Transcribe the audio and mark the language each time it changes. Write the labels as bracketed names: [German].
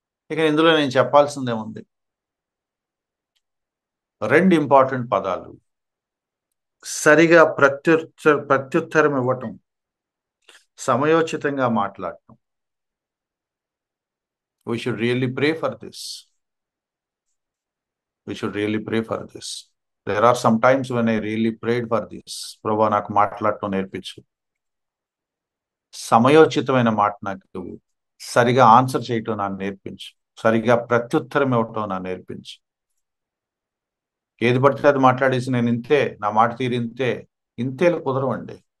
[Telugu] ఇక ఇందులో నేను చెప్పాల్సిందే ఉంది. 2 ఇంపార్టెంట్ పదాలు: సరిగా ప్రత్యుత్తరం ఇవ్వటం, సమయోచితంగా మాట్లాడటం. [English] We should really pray for this. We should really pray for this. There are some times when I really prayed for this. [Telugu] ప్రభా నాకు మాట్లాడటం నేర్పించు, సమయోచితమైన మాట నాకు సరిగా ఆన్సర్ చేయటం నాకు నేర్పించు, సరిగా ప్రత్యుత్తరం ఇవ్వటం నాకు నేర్పించు. ఏది పడితే అది మాట్లాడేసి నేను ఇంతే, నా మాట తీరు ఇంతే, ఇంతేలు కుదరవండి.